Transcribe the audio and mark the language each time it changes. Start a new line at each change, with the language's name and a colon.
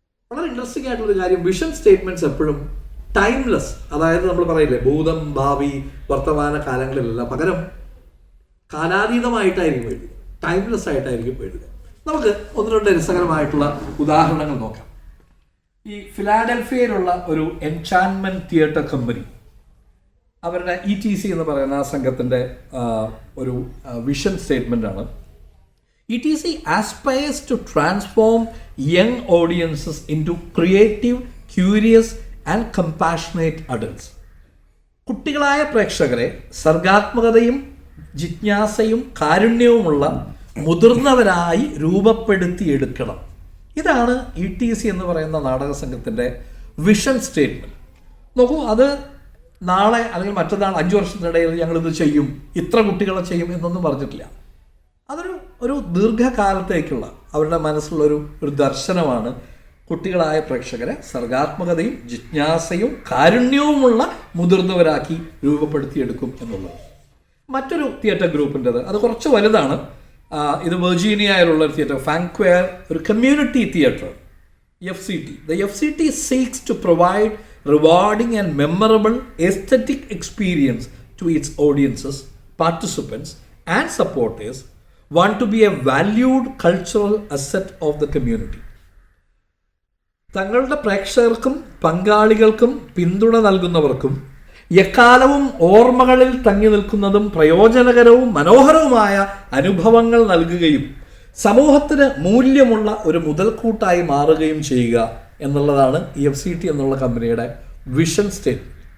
Malayalam: വളരെ ഇൻട്രസ്റ്റിംഗ് ആയിട്ടുള്ളൊരു കാര്യം, വിഷൻ സ്റ്റേറ്റ്മെൻറ്റ്സ് എപ്പോഴും ടൈംലെസ്, അതായത് നമ്മൾ പറയില്ലേ ഭൂതം ഭാവി വർത്തമാന കാലങ്ങളിലല്ല, പകരം കാലാതീതമായിട്ടായിരിക്കും എഴുതുക, ടൈംലെസ് ആയിട്ടായിരിക്കും എഴുതുക. നമുക്ക് ഒന്ന് രണ്ട് രസകരമായിട്ടുള്ള ഉദാഹരണങ്ങൾ നോക്കാം. ഈ ഫിലാഡൽഫിയയിലുള്ള ഒരു എൻചാൻമെന്റ് തിയേറ്റർ കമ്പനി, അവരുടെ ETC എന്ന് പറയുന്ന ആ സംഘത്തിൻ്റെ ഒരു വിഷൻ സ്റ്റേറ്റ്മെൻ്റ് ആണ്.
English: ETC aspires to transform young audiences into creative, curious and compassionate adults.
Malayalam: കുട്ടികളായ പ്രേക്ഷകരെ സർഗാത്മകതയും ജിജ്ഞാസയും കാരുണ്യവുമുള്ള മുതിർന്നവരായി രൂപപ്പെടുത്തിയെടുക്കണം. ഇതാണ് ETC എന്ന് പറയുന്ന നാടക സംഘത്തിൻ്റെ വിഷൻ സ്റ്റേറ്റ്മെൻറ്റ്. നോക്കൂ, അത് നാളെ അല്ലെങ്കിൽ മറ്റന്നാൾ 5 വർഷത്തിനിടയിൽ ഞങ്ങളിത് ചെയ്യും, ഇത്ര കുട്ടികളെ ചെയ്യും എന്നൊന്നും പറഞ്ഞിട്ടില്ല. അതൊരു ദീർഘകാലത്തേക്കുള്ള അവരുടെ മനസ്സിലുള്ളൊരു ദർശനമാണ് കുട്ടികളായ പ്രേക്ഷകരെ സർഗാത്മകതയും ജിജ്ഞാസയും കാരുണ്യവുമുള്ള മുതിർന്നവരാക്കി രൂപപ്പെടുത്തിയെടുക്കും എന്നുള്ളത്. മറ്റൊരു തിയേറ്റർ ഗ്രൂപ്പിൻ്റെത്, അത് കുറച്ച് വലുതാണ്. ഇത് വെർജീനിയയിലുള്ള ഒരു തിയേറ്റർ, ഫാങ്ക്വയർ, ഒരു community theatre, FCT.
English: The FCT seeks to provide rewarding and memorable aesthetic experience to its audiences, participants and supporters want to be a valued cultural asset of the community.
Malayalam: തങ്ങളുടെ പ്രേക്ഷകർക്കും പങ്കാളികൾക്കും പിന്തുണ നൽകുന്നവർക്കും എക്കാലവും ഓർമ്മകളിൽ തങ്ങി നിൽക്കുന്നതും പ്രയോജനകരവും മനോഹരവുമായ അനുഭവങ്ങൾ നൽകുകയും സമൂഹത്തിന് മൂല്യമുള്ള ഒരു മുതൽക്കൂട്ടായി മാറുകയും ചെയ്യുക എന്നുള്ളതാണ് FCT എന്നുള്ള കമ്പനിയുടെ വിഷൻ സ്റ്റേറ്റ്മെൻറ്റ്.